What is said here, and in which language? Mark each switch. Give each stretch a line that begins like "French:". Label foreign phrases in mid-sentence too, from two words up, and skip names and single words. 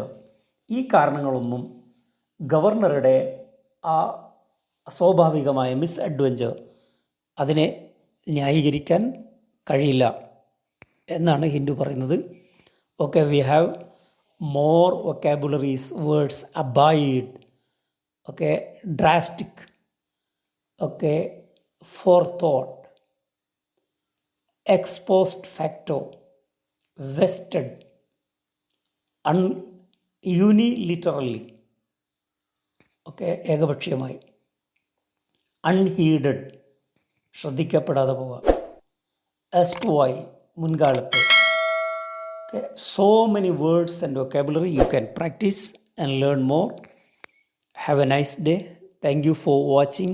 Malayalam: ഈ കാരണങ്ങളൊന്നും ഗവർണറുടെ ആ അസ്വാഭാവികമായ മിസ്അഡ്വെഞ്ചർ, അതിനെ ന്യായീകരിക്കാൻ കഴിയില്ല എന്നാണ് ഹിന്ദു പറയുന്നത്.
English: Okay, we have more vocabularies, words. Abide, okay, drastic, okay, forethought, ex post facto, vested, unilaterally,
Malayalam: ഓക്കെ, ഏകപക്ഷീയമായി. അൺഹീഡഡ്, ശ്രദ്ധിക്കപ്പെടാതെ പോവുക. എസ്റ്റ്വൈൽ, മുൻകാലത്ത്.
English: Okay, so many words and vocabulary you can practice and learn more. Have a nice day. Thank you for watching.